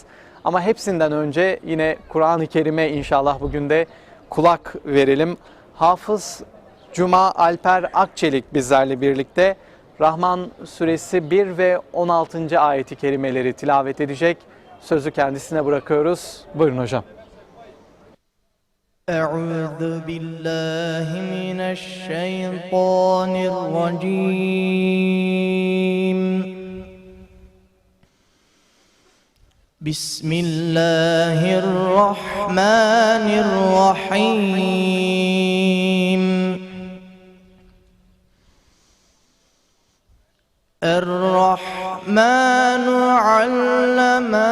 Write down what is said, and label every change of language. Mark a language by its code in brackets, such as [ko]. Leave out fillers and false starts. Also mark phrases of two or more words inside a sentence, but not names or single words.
[tr] Ama hepsinden önce yine Kur'an-ı Kerim'e inşallah bugün de kulak verelim. Hafız Cuma Alper Akçelik bizlerle birlikte Rahman Suresi 1 ve 16. ayeti kerimeleri tilavet edecek. Sözü kendisine bırakıyoruz. Buyurun hocam. [ar] أعوذ بالله من الشيطان الرجيم بسم الله الرحمن الرحيم الرحمن علم